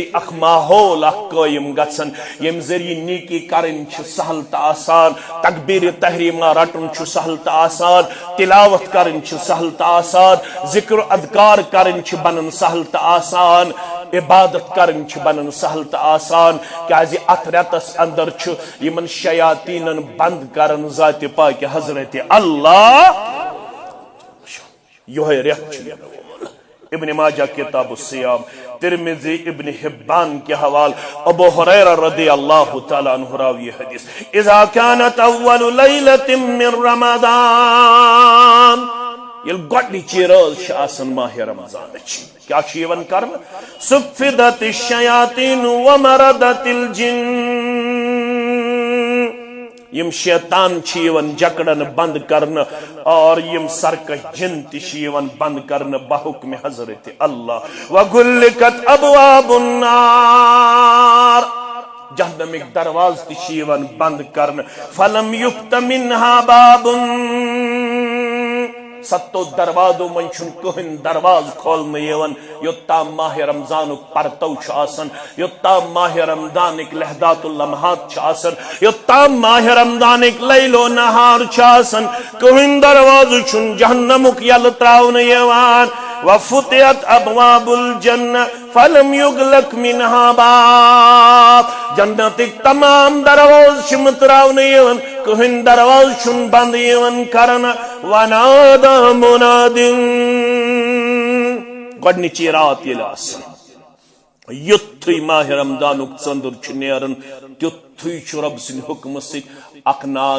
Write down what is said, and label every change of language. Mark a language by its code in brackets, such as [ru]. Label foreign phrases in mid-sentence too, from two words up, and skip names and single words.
[ks] اخ ماحول اخ قائم گژھن یم ذریعہ نیکی کرن چھ سہل تہ آسان تکبیر تحریمہ رٹن چھ سہل تہ آسان تلاوت کرن چھ سہل تہ آسان ذکر اذکار کرن چھ بنن سہل تہ آسان عبادت کرن چھ بنن سہل تہ آسان کیازِ اتھ رتس اندر چھ یمن شیاطینن بند کرن ذات پاک حضرت اللہ یہ ریت ابن ماجہ کتاب الصیام ترمذی ابن حبان کے حوال ابو ہریرہ [ar] رضی اللہ تعالیٰ عنہ [ks] راوی حدیث [ar] اذا كانت اول لیلۃ من [ks] رمضان یل گۄڈنِچی رٲژ چھ آسان ماہ رمضانٕچ کیا چھ یوان کرن [ar] صفدت الشیاطین ومردت الجن [ks] یم شیطان چھ یوان جکڑن بند کرن اور یم سرکش جن تہ چھ یوان بند کرن بحکم حضرت اللہ [ar] وغلقت ابواب النار [ks] جہنمک درواز تہ چھ یوان بند کرن [ar] فلم یفت منها باب [ks] ستو دروازو من چھن کہن درواز کھولنے یوان یوتام ماہ رمضانک پرتو چھ آسان یوتام ماہ رمضانک [ar] لہدات اللمحات [ks] چھ آسان یوتام ماہ رمضانک لیل و نہار چھ آسان کہن دروازو چھن جہنمک یل تراؤنے یوان [ar] وفتحت ابواب الجنہ فلم یغلق منها باب [ks] جنتک تمام دروازے چھ متراؤنے یوان کہن دروازہ چھن بند یوان کرن [ar] ونادى مناد [ks] گۄڈنِچی رات ییٚلہِ آسان یُتھُے ماہ رمضانُک ژٔنٛدُر چھُ نیران تیُتھُے چھُ رۄب سٕنٛدِ حُکمہٕ سۭتۍ اکھ ناد